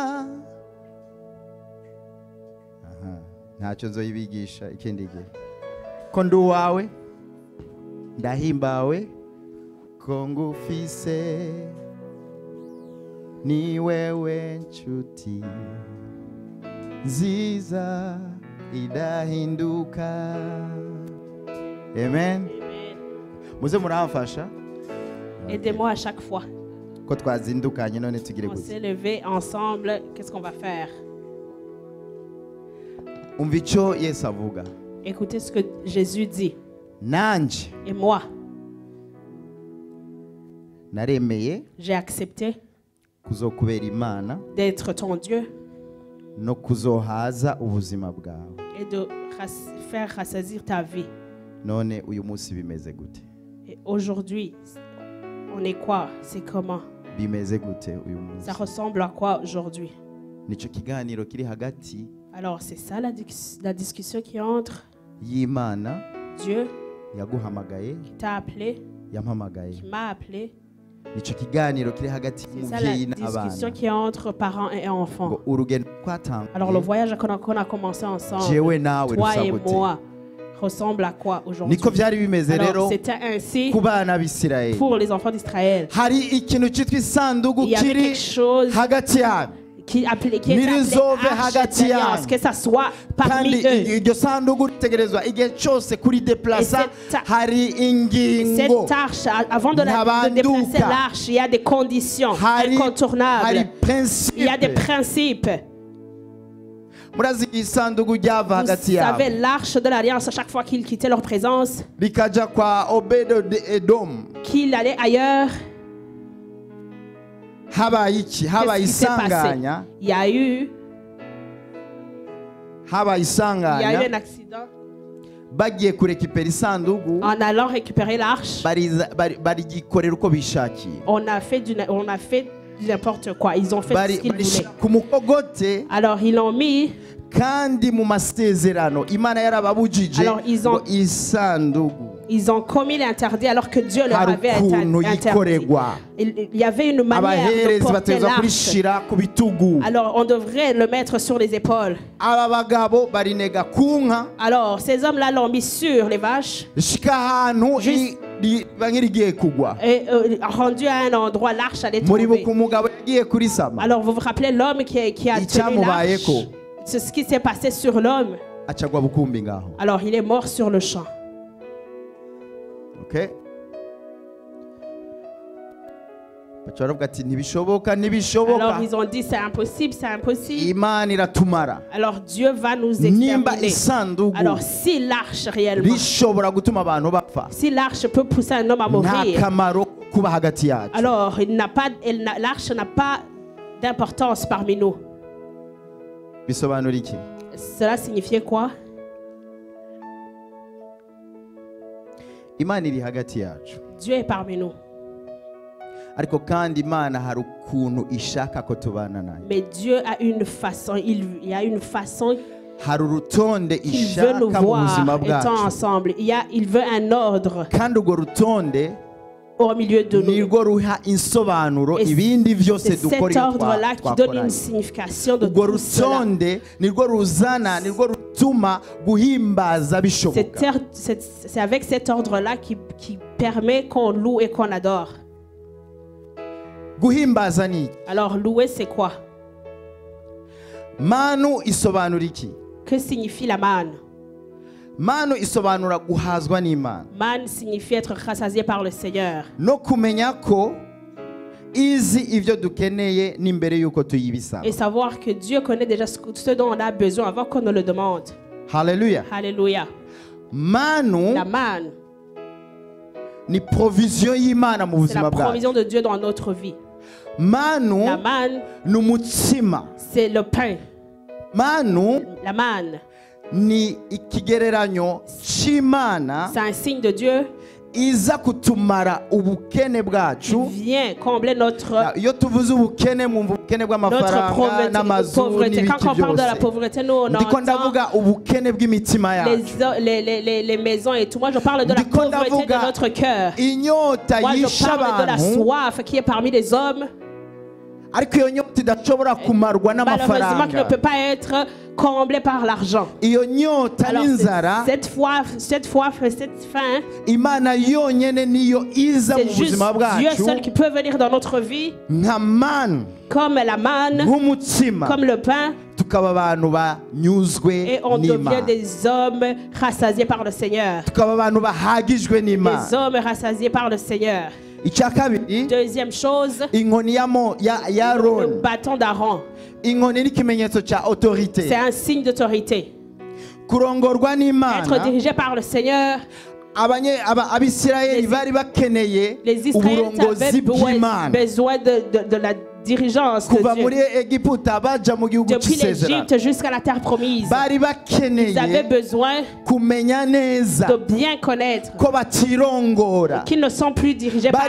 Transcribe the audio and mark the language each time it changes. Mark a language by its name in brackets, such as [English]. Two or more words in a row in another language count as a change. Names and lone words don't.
[Rundi] Aha, ntacyo nzoyibigisha ikindi gihe ko ndi uwawe, ndahimbawe ko ngufise, ni wewe nshuti nziza idahinduka. Amen. Muze muramfasha [French] Aidez-moi à chaque fois. [Rundi] ko twazindukanye none tugire [French] On [Rundi] gute. [French] s'est levés ensemble. Qu'est-ce qu'on va faire? [Rundi] Umva icyo Yesu avuga. [French] Écoutez ce que Jésus dit. [Rundi] Nanje [French] Et moi, [Rundi] naremeye [French] j'ai accepté [Rundi] kuzokubera Imana [French] d'être ton Dieu [Rundi] no kuzohaza ubuzima bwawe. [French] et de faire rassasir ta vie. [Rundi] None uyu munsi bimeze gute? [French] Et aujourd'hui, on est quoi? C'est comment? [Rundi] Bimeze gute uyu munsi? [French] Ça ressemble à quoi aujourd'hui? [Rundi] Nico kiganiro kiri hagati [French] Alors, c'est ça la discussion qui est entre [Rundi] y'Imana [French] Dieu [Rundi] yaguhamagaye, [French] qui t'a appelé, [Rundi] yampamagaye. [French] qui m'a appelé. [Rundi] Nico kiganiro kiri hagati [French] C'est ça la [Rundi] y'umuvyeyi [French] discussion [Rundi] n'abana. [French] qui est entre parents et enfants. [Rundi] Ngo urugendo [French] Alors, le [Rundi] twatanguye [French] voyage qu'on a commencé ensemble, [Rundi] jewe nawe [French] toi [Rundi] rusa [French] et [Rundi] gute? [French] moi, ressemble à quoi aujourd'hui? [Rundi] Niko vyari bimeze [French] Alors, [Rundi] rero [French] c'était ainsi [Rundi] ku bana b'Isirayeli. [French] pour les enfants d'Israël. [Rundi] Hari ikintu cyitwa isanduku [French] Il y avait [Rundi] kiri [French] quelque chose [Rundi] hagati yabo, [French] qui était appelé [Rundi] Mirizove [French] Arche [Rundi] hagati [French] d'Alliance, [Rundi] yanyu. [French] que ça soit parmi [Rundi] kandi [French] eux. [Rundi] iryo sanduku ritegerezwa igihe cyose kuri deplasa. [French] Et cette- [Rundi] Hari ingingo, [French] Cette arche, avant de déplacer [Rundi] Ntabanduka. [French] l'arche, il y a des conditions [Rundi] hari [French] incontournables. principe. Il y a des principes. [Rundi] Murazi isanduku ryava [French] Vous [Rundi] hagati yabo [French] savez, l'arche de l'Alliance, à chaque fois qu'il quittait leur présence, [Rundi] rikaja kwa Obedo de Edom, [French] qu'il allait ailleurs, [Rundi] habaye iki? Habaye [French] qu'est-ce qui s'est passé? [Rundi] isanganya, [French] Il y a eu [Rundi] habaye [French] un [Rundi] isanganya, [French] accident. [Rundi] bagiye kurekipera isanduku, [French] En allant récupérer l'arche, [Rundi] barigikorera uko bishakiye, [French] on a fait n'importe quoi. Ils ont fait ce qu'ils voulaient. [Rundi] barishira ku mukogote. [French] Alors, ils l'ont mis. [Rundi] Kandi mu masezerano Imana yarababujije [French] Alors, ils ont- [Rundi] ngo isanduku [French] Ils ont commis l'interdit alors que Dieu leur [Rundi] hari [French] avait [Rundi] ukuntu [French] interdit. [Rundi] yikorerwa, [French] Il y avait une manière de [Rundi] abaherezi [French] porter [Rundi] bategerezwa [French] l'arche. [Rundi] kurishira ku bitugu. [French] Alors, on devrait le mettre sur les épaules. [Rundi] Aba bagabo barinega ku nka [French] Alors, ces hommes-là l'ont mis sur les vaches [Rundi] rishika ahantu [French] Juste- [Rundi] riba nk'irigiye kugwa. [French] et rendu à un endroit, l'arche allait tomber. [Rundi] Muribuka umugabo yagiye kurisama, [French] Alors, vous vous rappelez l'homme qui a tenu l'arche? [Rundi] Icyamubayeko. [French] C'est ce qui s'est passé sur l'homme. [Rundi] acagwa bukumbi ngaho. [French] Alors, il est mort sur le champ. Okay? [Rundi] Baca baravuga ati ntibishoboka [French] Alors, [Rundi] ntibishoboka, [French] ils ont dit c'est impossible, c'est impossible. [Rundi] Imana iratumara. [French] Alors, Dieu va nous [Rundi] Nimba [French] exterminer. [Rundi] isanduku [French] Alors, si l'arche réellement, [Rundi] rishobora gutuma abantu bapfa, [French] si l'arche peut pousser un homme à [Rundi] nta [French] mourir, [Rundi] kamaro kuba hagati yacu. [French] alors l'arche n'a pas d'importance parmi nous. [Rundi] Bisobanura iki? [French] Cela signifiait quoi? [Rundi] Imana iri hagati yacu, [French] Dieu est parmi nous. [Rundi] ariko kandi Imana hari ukuntu ishaka ko tubana nayo. [French] Mais Dieu a une façon, il y a une façon [Rundi] hari urutonde [French] qu'il veut nous [Rundi] ishaka mu buzima [French] voir étant [Rundi] bwacu [French] ensemble. Il veut un ordre [Rundi] kandi urwo rutonde [French] au milieu de nous. [Rundi] nirwo ruha insobanuro [French] Et [Rundi] ibindi byose [French] c'est [Rundi] dukora [French] cet [Rundi] iyo [French] ordre-là qui donne une [Rundi] twakoranye [French] signification de [Rundi] urwo [French] tout cela. [Rundi] rutonde nirwo ruzana nirwo rutuma guhimbaza bishoboka [French] C'est avec cet ordre-là qui permet qu'on loue et qu'on adore. [Rundi] guhimbaza ni iki? [French] Alors, louer, c'est quoi? [Rundi] manu isobanura iki? [French] Que signifie la manne? [Rundi] manu isobanura guhazwa n'Imana [French] Manne signifie être rassasié par le Seigneur. [Rundi] no kumenya ko izi ibyo dukeneye n'imbere y'uko tuyibisaba. [French] Et savoir que Dieu connaît déjà ce dont on a besoin avant qu'on ne le demande. [Rundi] Haleluya. [French] Alléluia. [Rundi] manu [French] La manne, [Rundi] ni provision y'Imana mu [French] c'est la [Rundi] buzima bwacu. [French] provision de Dieu dans notre vie. [Rundi] manu [French] La manne, [Rundi] ni umutsima. [French] c'est le pain. [Rundi] manu [French] La manne, [Rundi] ni ikigereranyo cy'Imana [French] c'est un signe de Dieu [Rundi] iza kutumara ubukene [French] qui [Rundi] bwacu. [French] vient combler notre [Rundi] iyo tuvuze ubukene mwumva ubukene bw'amafaranga n'amazu [French] pauvreté. Quand [Rundi] n'ibiki [French] on parle de la [Rundi] byose. [French] pauvreté, nous on [Rundi] ndiko [French] entend [Rundi] ndavuga ubukene bw'imitima yacu. [French] les maisons et tout. Moi, je parle de la [Rundi] Ndiko [French] pauvreté de [Rundi] ndavuga [French] notre cœur. [Rundi] inyota [French] Moi, je [Rundi] yisha [French] parle de la [Rundi] abantu [French] soif qui est parmi les hommes. [Rundi] ariko iyo nyota idashobora kumarwa [French] Malheureusement, qui ne [Rundi] n'amafaranga. [French] peut pas être comblée par l'argent. [Rundi] iyo nyota [French] Alors, [Rundi] n'inzara [French] cette faim, [Rundi] Imana yonyene niyo iza mu [French] c'est juste [Rundi] buzima [French] Dieu [Rundi] bwacu [French] seul qui peut venir dans notre vie, [Rundi] nka manu [French] comme la manne, [Rundi] nk'umutsima [French] comme le pain, [Rundi] tukaba abantu banyuzwe [French] et on devient [Rundi] n'Imana, [French] des hommes rassasiés par le Seigneur. [Rundi] tukaba abantu bahagijwe [French] Des [Rundi] n'Imana. [French] hommes rassasiés par le Seigneur. [Rundi] icya kabiri [French] Deuxième chose, [Rundi] inkoni ya [French] le [Rundi] Aroni. [French] bâton d'Aaron. [Rundi] inkoni n'ikimenyetso cya autorité. [French] C'est un signe d'autorité. [Rundi] kurongorwa [French] Être [Rundi] n'Imana. [French] dirigé par le Seigneur. [Rundi] abisirayeli bari bakeneye [French] Les Israélites [Rundi] uburongozi [French] avaient [Rundi] bw'Imana [French] besoin de la dirigeance de [Rundi] kuva [French] Dieu. [Rundi] muri Egiputa baja mu gihugu [French] Depuis [Rundi] cy'isezerano [French] l'Égypte jusqu'à la terre promise. [Rundi] bari [French] Ils avaient [Rundi] bakeneye [French] besoin [Rundi] kumenya neza [French] de bien connaître [Rundi] ko batirongora, [French] qu'ils ne sont plus dirigés par